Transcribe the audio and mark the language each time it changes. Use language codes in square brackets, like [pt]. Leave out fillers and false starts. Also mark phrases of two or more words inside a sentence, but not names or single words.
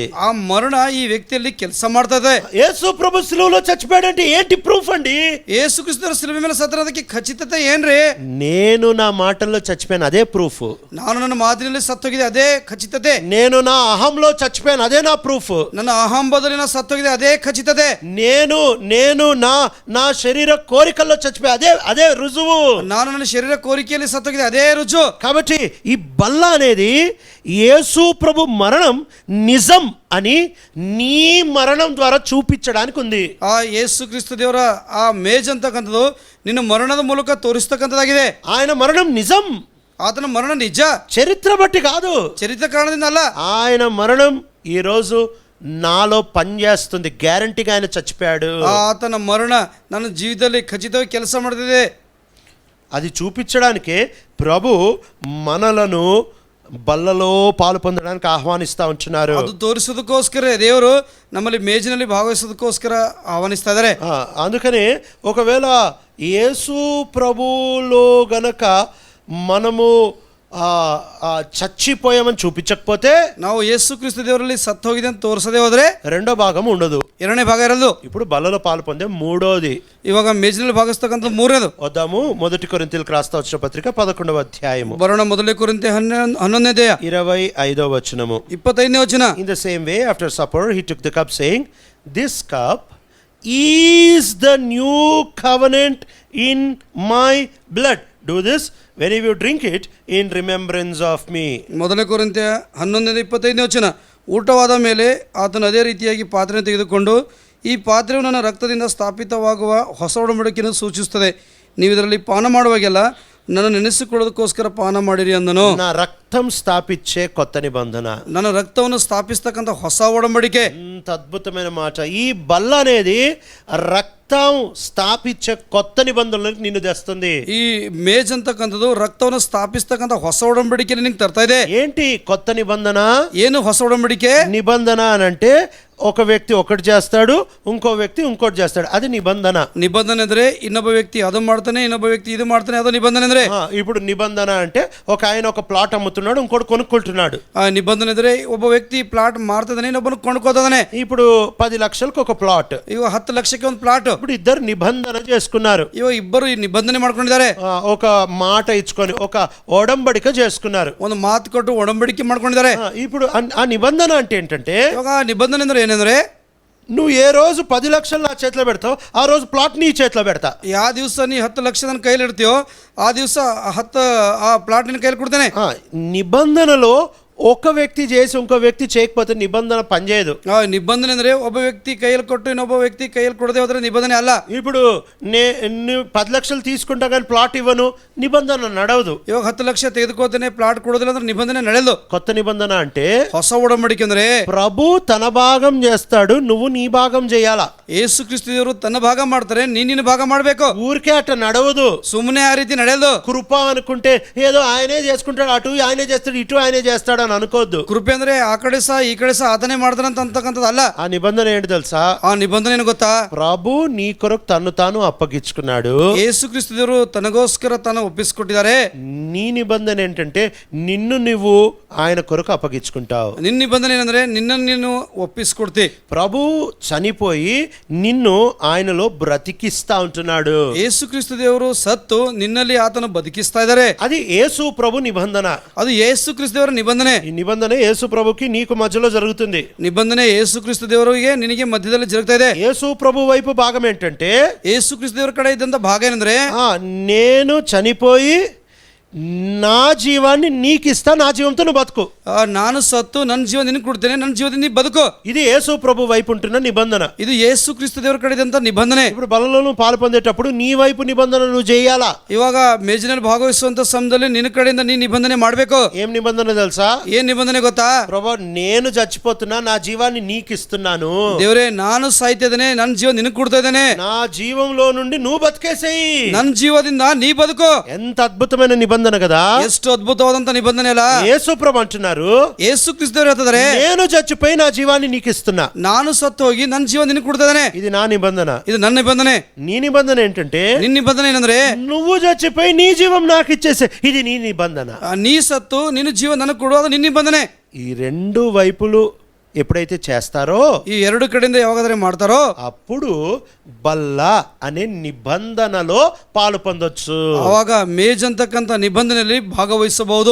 [kn] ಆ ಮರಣ ಈ ವ್ಯಕ್ತಿಯಲ್ಲಿ ಕೆಲಸ ಮಾಡ್ತದೆ. [te] యేసు ప్రభు సిలువలో చచ్చిపోయాడంటే ఏంటి ప్రూఫ్ అండి? [kn] ಯೇಸು ಕ್ರಿಸ್ತರು ಸಿಲುಬೆ ಮೇಲೆ ಸತ್ತಿರೋದಕ್ಕೆ ಖಚಿತತೆ ಏನ್ರಿ? [te] నేను నా మాటల్లో చచ్చిపోయాను, అదే ప్రూఫ్. [kn] ನಾನು ನನ್ನ ಮಾತಿನಲ್ಲಿ ಸತ್ತೋಗಿದೆ, ಅದೇ ಖಚಿತತೆ. [te] నేను నా అహంలో చచ్చిపోయాను, అదే నా ప్రూఫ్. [kn] ನನ್ನ ಅಹಂಬದಲ್ಲಿ ನಾ ಸತ್ತೋಗಿದೆ, ಅದೇ ಖಚಿತತೆ. [te] నేను నా శరీర కోరికల్లో చచ్చిపోయా, అదే రుజువు. [kn] ನಾನು ನನ್ನ ಶರೀರ ಕೋರಿಕೆಯಲ್ಲಿ ಸತ್ತೋಗಿದೆ, ಅದೇ ರುಜು. [te] కాబట్టి ఈ బల్ల అనేది యేసు ప్రభు మరణం నిజం అని నీ మరణం ద్వారా చూపించడానికి ఉంది. [kn] ಆ ಯೇಸು ಕ್ರಿಸ್ತ ದೇವರ ಆ ಮೇಜ್ ಅಂತಕ್ಕಂಥದ್ದು ನಿನ್ನ ಮರಣದ ಮೂಲಕ ತೋರಿಸ್ತಕ್ಕಂಥದ್ದಾಗಿದೆ. [te] ఆయన మరణం నిజం, [kn] ಆತನ ಮರಣ ನಿಜ, [te] చరిత్ర బట్టి కాదు, [kn] ಚರಿತ್ರ ಕಾರಣದಿಂದ ಅಲ್ಲ. [te] ఆయన మరణం ఈరోజు నాలో పనిచేస్తుంది. గ్యారంటీగా ఆయన చచ్చిపోయాడు. [kn] ಆತನ ಮರಣ ನನ್ನ ಜೀವಿತದಲ್ಲಿ ಖಚಿತವಾಗಿ ಕೆಲಸ ಮಾಡ್ತಿದೆ. [te] అది చూపించడానికే ప్రభు మనలను బల్లలో పాలు పొందడానికి ఆహ్వానిస్తా ఉంటున్నారు. [kn] ಅದು ತೋರಿಸೋದಕ್ಕೋಸ್ಕರ ದೇವರು ನಮ್ಮಲ್ಲಿ ಮೇಜಿನಲ್ಲಿ ಭಾಗವಹಿಸೋದಕ್ಕೋಸ್ಕರ ಆಹ್ವಾನಿಸ್ತಾ ಇದ್ದಾರೆ. [te] అందుకని ఒకవేళ యేసు ప్రభులో గనక మనము చచ్చిపోయామని చూపించకపోతే, [kn] ನಾವು ಯೇಸು ಕ್ರಿಸ್ತ ದೇವರಲ್ಲಿ ಸತ್ತು ಹೋಗಿದೆ ಅಂತ ತೋರಿಸದೆ ಹೋದ್ರೆ [te] రెండో భాగం ఉండదు, [kn] ಎರಡನೇ ಭಾಗ ಇರಲ್ಲ. [te] ఇప్పుడు బల్లలో పాలు పొందే మూడోది. [kn] ಇವಾಗ ಮೇಜಿನಲ್ಲಿ ಭಾಗವಹಿಸ್ತಕ್ಕಂಥ ಮೂರನೇದು. [te] వద్దాము 1 కొరింథీయులకు రాస్తా వచ్చిన పత్రిక 11వ అధ్యాయము [kn] ಬರೋಣ. ಮೊದಲನೇ ಕೊರಿಂಥೆ 11ನೇ ಅಧ್ಯಾಯ [te] 25వ వచనము. [kn] 25ನೇ ವಚನ. [en] In the same way, after supper, he took the cup, saying, "This cup is the new covenant in my blood. Do this whenever you drink it in remembrance of me." [kn] ಮೊದಲನೇ ಕೊರಿಂಥೆ 11:25ನೇ ವಚನ. ಊಟವಾದ ಮೇಲೆ ಆತನು ಅದೇ ರೀತಿಯಾಗಿ ಪಾತ್ರೆ ತೆಗೆದುಕೊಂಡು, ಈ ಪಾತ್ರೆಯು ನನ್ನ ರಕ್ತದಿಂದ ಸ್ಥಾಪಿತವಾಗುವ ಹೊಸ ಒಡಂಬಡಿಕೆಯನ್ನು ಸೂಚಿಸುತ್ತದೆ. ನೀವು ಇದರಲ್ಲಿ ಪಾನ ಮಾಡುವಾಗೆಲ್ಲ ನನ್ನ ನೆನೆಸಿಕೊಳ್ಳೋದಕ್ಕೋಸ್ಕರ ಪಾನ ಮಾಡಿರಿ ಅಂದನು. [te] నా రక్తం స్థాపించే కొత్త నిబంధన. [kn] ನನ್ನ ರಕ್ತವನ್ನು ಸ್ಥಾಪಿಸ್ತಕ್ಕಂಥ ಹೊಸ ಒಡಂಬಡಿಕೆ. [te] ఎంత అద్భుతమైన మాట. ఈ బల్ల అనేది రక్తం స్థాపించే కొత్త నిబంధనలకు నిన్ను తెస్తుంది. [kn] ಈ ಮೇಜ್ ಅಂತಕ್ಕಂಥದ್ದು ರಕ್ತವನ್ನು ಸ್ಥಾಪಿಸ್ತಕ್ಕಂಥ ಹೊಸ ಒಡಂಬಡಿಕೆ ನಿನಗೆ ತರ್ತಾ ಇದೆ. [te] ఏంటి కొత్త నిబంధన? [kn] ಏನು ಹೊಸ ಒಡಂಬಡಿಕೆ? [te] నిబంధన అని అంటే ఒక వ్యక్తి ఒకటి చేస్తాడు, ఇంకో వ్యక్తి ఇంకోటి చేస్తాడు, అది నిబంధన. [kn] ನಿಬಂಧನೆ ಅಂದ್ರೆ ಇನ್ನೊಬ್ಬ ವ್ಯಕ್ತಿ ಅದು ಮಾಡ್ತಾನೆ, ಇನ್ನೊಬ್ಬ ವ್ಯಕ್ತಿ ಇದು ಮಾಡ್ತಾನೆ, ಅದು ನಿಬಂಧನೆ ಅಂದ್ರೆ. [te] ఇప్పుడు నిబంధన అంటే ఒక ఆయన ఒక ప్లాట్ అమ్ముతున్నాడు, ఇంకోటి కొనుక్కుంటున్నాడు. [kn] ಆ ನಿಬಂಧನೆ ಅಂದ್ರೆ ಒಬ್ಬ ವ್ಯಕ್ತಿ ಪ್ಲಾಟ್ ಮಾರ್ತಿದ್ದಾನೆ, ಇನ್ನೊಬ್ಬನು ಕೊಂಡ್ಕೋತಾನೆ. [te] ఇప్పుడు 10 లక్షలకు ఒక ప్లాట్, [kn] ಇವಾಗ 10 ಲಕ್ಷಕ್ಕೆ ಒಂದು ಪ್ಲಾಟ್. [te] ఇప్పుడు ఇద్దరు నిబంధన చేసుకున్నారు. [kn] ಇವಾಗ ಇಬ್ಬರು ಈ ನಿಬಂಧನೆ ಮಾಡ್ಕೊಂಡಿದ್ದಾರೆ. [te] ఒక మాట ఇచ్చుకొని ఒక ఒడంబడిక చేసుకున్నారు, [kn] ಒಂದು ಮಾತು ಕೊಟ್ಟು ಒಡಂಬಡಿಕೆ ಮಾಡ್ಕೊಂಡಿದ್ದಾರೆ. [te] ఇప్పుడు ఆ నిబంధన అంటే ఏంటంటే, [kn] ಇವಾಗ ನಿಬಂಧನೆ ಅಂದ್ರೆ ಏನಂದ್ರೆ, [te] నువ్వు ఏ రోజు 10 లక్షలు నా చేతిలో పెడతావు, ఆ రోజు ప్లాట్ నీ చేతిలో పెడతా. [kn] ಯಾವ ದಿವಸ ನೀ 10 ಲಕ್ಷ ನನ್ನ ಕೈಲಿ ಇಡ್ತೀಯೋ ಆ ದಿವಸ 10 ಆ ಪ್ಲಾಟ್ ನಿನ್ನ ಕೈಲಿ ಕೊಡ್ತೇನೆ. [te] నిబంధనలో ఒక వ్యక్తి చేసి ఇంకో వ్యక్తి చేయకపోతే నిబంధన పనిచేయదు. [kn] నిబంధన ಅಂದ್ರೆ ಒಬ್ಬ ವ್ಯಕ್ತಿ ಕೈಯಲ್ಲಿ ಕೊಟ್ಟು ಇನ್ನೊಬ್ಬ ವ್ಯಕ್ತಿ ಕೈಯಲ್ಲಿ ಕೊಡದೆ ಹೋದ್ರೆ ನಿಬಂಧನೆ ಅಲ್ಲ. [te] ఇప్పుడు నేను 10 లక్షలు తీసుకుంటా కానీ ప్లాట్ ఇవ్వను, నిబంధన నడవదు. [kn] ಇವಾಗ 10 ಲಕ್ಷ ತೆಗೆದುಕೋತೇನೆ, ಪ್ಲಾಟ್ ಕೊಡೋದಿಲ್ಲ ಅಂದ್ರೆ ನಿಬಂಧನೆ ನಡೆಯದು. [te] కొత్త నిబంధన అంటే [kn] ಹೊಸ ಒಡಂಬಡಿಕೆ ಅಂದ್ರೆ [te] ప్రభు తన భాగం చేస్తాడు, నువ్వు నీ భాగం చేయాలా. [kn] ಯೇಸು ಕ್ರಿಸ್ತ ದೇವರು ತನ್ನ ಭಾಗ ಮಾಡ್ತಾರೆ, ನಿನ್ನ ಭಾಗ ಮಾಡಬೇಕು. [te] ఊరికే అట్ట నడవదు. [kn] ಸುಮ್ಮನೆ ಆ ರೀತಿ ನಡೆಯದು. [te] కృప అనుకుంటే ఏదో ఆయనే చేసుకుంటాడు, అటు ఆయనే చేస్తాడు, ఇటు ఆయనే చేస్తాడు అని అనుకోవద్దు. [kn] ಕೃಪೆ ಅಂದ್ರೆ ಆ ಕಡೆ ಸಹ ಈ ಕಡೆ ಸಹ ಆತನೇ ಮಾಡ್ತಾನಂತ ಅಂತಕ್ಕಂಥದ್ದು ಅಲ್ಲ. [te] ఆ నిబంధన ఏంటి తెలుసా? [kn] ಆ ನಿಬಂಧನೆ ಏನು ಗೊತ್ತಾ? [te] ప్రభు నీ కొరకు తను తాను అప్పగించుకున్నాడు. [kn] ಯೇಸು ಕ್ರಿಸ್ತ ದೇವರು ತನಗೋಸ್ಕರ ತಾನು ಒಪ್ಪಿಸಿಕೊಟ್ಟಿದ್ದಾರೆ. [te] నీ నిబంధన ఏంటంటే నిన్ను నువ్వు ఆయన కొరకు అప్పగించుకుంటావు. [kn] ನಿನ್ನ ನಿಬಂಧನೆ ಏನಂದ್ರೆ ನಿನ್ನನ್ನು ನೀನು ಒಪ್ಪಿಸಿಕೊಡ್ತಿ. [te] ప్రభు చనిపోయి నిన్ను ఆయనలో బ్రతికిస్తా ఉంటున్నాడు. [kn] ಯೇಸು ಕ್ರಿಸ್ತ ದೇವರು ಸತ್ತು ನಿನ್ನಲ್ಲಿ ಆತನು ಬದುಕಿಸ್ತಾ ಇದ್ದಾರೆ. [te] అది యేసు ప్రభు నిబంధన. [kn] ಅದು ಯೇಸು ಕ್ರಿಸ್ತ ದೇವರ ನಿಬಂಧನೆ. [te] ఈ నిబంధన యేసు ప్రభుకి నీకు మధ్యలో జరుగుతుంది. [kn] ನಿಬಂಧನೆ ಯೇಸು ಕ್ರಿಸ್ತ ದೇವರಿಗೆ ನಿನಗೆ ಮಧ್ಯದಲ್ಲಿ ಜರುಗ್ತಾ ಇದೆ. [te] యేసు ప్రభు వైపు భాగం ఏంటంటే, [kn] ಯೇಸು ಕ್ರಿಸ್ತ ದೇವರ ಕಡೆ ಇದ್ದಂತ ಭಾಗ ಏನಂದ್ರೆ, [te] నేను చనిపోయి నా జీవాన్ని నీకు ఇస్తా, నా జీవంతో నువ్వు బతుకు. [kn] ನಾನು ಸತ್ತು ನನ್ನ ಜೀವ ನಿನಗೆ ಕೊಡ್ತೇನೆ, ನನ್ನ ಜೀವದಿಂದ ನೀ ಬದುಕು. [te] ఇది యేసు ప్రభు వైపు ఉంటున్న నిబంధన. [kn] ಇದು ಯೇಸು ಕ್ರಿಸ್ತ ದೇವರ ಕಡೆ ಇದ್ದಂತ ನಿಬಂಧನೆ. [te] ఇప్పుడు బలలో నువ్వు పాలు పొందేటప్పుడు నీ వైపు నిబంధన నువ్వు చేయాలా. [kn] ಇವಾಗ ಮೇಜಿನಲ್ಲಿ ಭಾಗವಹಿಸುವಂತ ಸಮಯದಲ್ಲಿ ನಿನ್ನ ಕಡೆಯಿಂದ ನೀ ನಿಬಂಧನೆ ಮಾಡಬೇಕು. [te] ఏం నిబంధన తెలుసా? [kn] ಏನ್ ನಿಬಂಧನೆ ಗೊತ್ತಾ? [te] ప్రభు నేను చచ్చిపోతున్నా, నా జీవాన్ని నీకు ఇస్తున్నాను. [kn] ದೇವರೇ ನಾನು ಸಾಯ್ತಾ ಇದ್ದೇನೆ, ನನ್ನ ಜೀವ ನಿನಗೆ ಕೊಡ್ತಾ ಇದ್ದೇನೆ. [te] నా జీవంలో నుండి నువ్వు బతికేసేయి. [kn] ನನ್ನ ಜೀವದಿಂದ ನೀ ಬದುಕು. [te] ఎంత అద్భుతమైన నిబంధన కదా. [kn] ಎಷ್ಟು ಅದ್ಭುತವಾದಂತ ನಿಬಂಧನೆ ಅಲ್ಲ. [te] యేసు ప్రభు అంటున్నారు, [kn] ಯೇಸು ಕ್ರಿಸ್ತ ದೇವರು ಹೇಳ್ತಾರೆ, [te] నేను చచ్చిపోయి నా జీవాన్ని నీకు ఇస్తున్నా. [kn] ನಾನು ಸತ್ತು ಹೋಗಿ ನನ್ನ ಜೀವ ನಿನಗೆ ಕೊಡ್ತಾ ಇದ್ದೇನೆ. [te] ఇది నా నిబంధన. [kn] ಇದು ನನ್ನ ನಿಬಂಧನೆ. [te] నీ నిబంధన ఏంటంటే, [kn] ನಿನ್ನ ನಿಬಂಧನೆ ಏನಂದ್ರೆ, [te] నువ్వు చచ్చిపోయి నీ జీవం నాకు ఇచ్చేసే. ఇది నీ నిబంధన. [kn] ನೀ ಸತ್ತು ನಿನ್ನ ಜೀವ ನನಗೆ ಕೊಡು, ಅದು ನಿನ್ನ ನಿಬಂಧನೆ. [te] ఈ రెండు వైపులు ఎప్పుడైతే చేస్తారో, [kn] ಈ ಎರಡು ಕಡೆಯಿಂದ ಯಾವಾಗಾದ್ರೆ ಮಾಡ್ತಾರೋ, [te] అప్పుడు బల్ల అనే నిబంధనలో పాలు పొందొచ్చు. [kn] ಅವಾಗ ಮೇಜ್ ಅಂತಕ್ಕಂಥ ನಿಬಂಧನೆಯಲ್ಲಿ ಭಾಗವಹಿಸಬಹುದು.